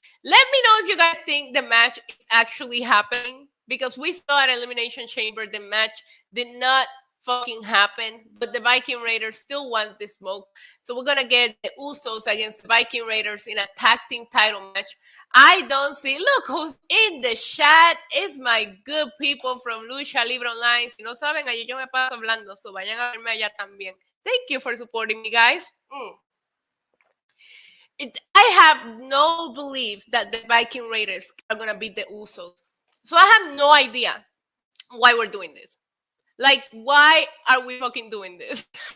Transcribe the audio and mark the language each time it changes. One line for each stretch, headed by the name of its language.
English: Let me know if you guys think the match is actually happening, because we saw at Elimination Chamber the match did not fucking happen, but the Viking Raiders still want the smoke. So we're gonna get the Usos against the Viking Raiders in a tag team title match. I don't see. Look who's in the chat. It's my good people from Lucha Libre Online.
Spanish: Si no saben, allí yo me paso hablando, so vayan a verme allá también.
English: Thank you for supporting me, guys. I have no belief that the Viking Raiders are going to beat the Usos. So I have no idea why we're doing this. Like, why are we fucking doing this?